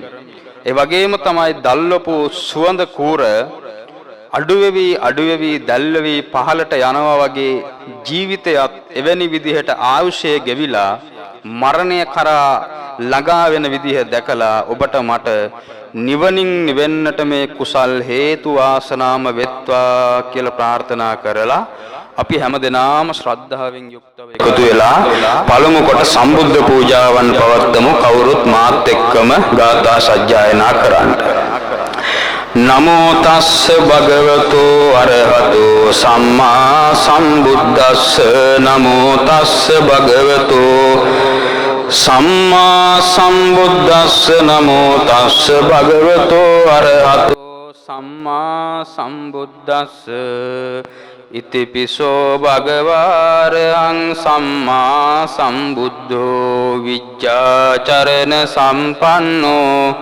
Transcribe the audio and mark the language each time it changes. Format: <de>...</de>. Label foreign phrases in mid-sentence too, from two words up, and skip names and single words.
<si>ඒ වගේම තමයි දල්වපු සුවඳ කූර අඩුවෙවි දැල්වෙවි පහළට යනවා වගේ ජීවිතයත් එවැනි විදිහට ආයුෂය ගෙවිලා මරණය කරා ළඟා වෙන විදිහ දැකලා ඔබට මට නිවනින් නිවෙන්නට මේ කුසල් හේතු වාසනාම වෙත්වා කියලා ප්‍රාර්ථනා කරලා අපි හැමදෙනාම ශ්‍රද්ධාවෙන් යුක්තව එකතු වෙලා පළමු කොට සම්බුද්ධ පූජාවන් පවත්වමු. කවුරුත් මාත් එක්කම ගාථා සජ්ජායනා කරන්න.</si> <pi>නමෝ තස්ස භගවතු අරහතෝ සම්මා සම්බුද්දස්ස නමෝ තස්ස භගවතු සම්මා සම්බුද්දස්ස නමෝ තස්ස භගවතු අරහතෝ සම්මා සම්බුද්දස්ස ඉතිපිසෝ භගවාරං සම්මා සම්බුද්ධෝ විජ්ජාචරණ සම්පන්නෝ</pi>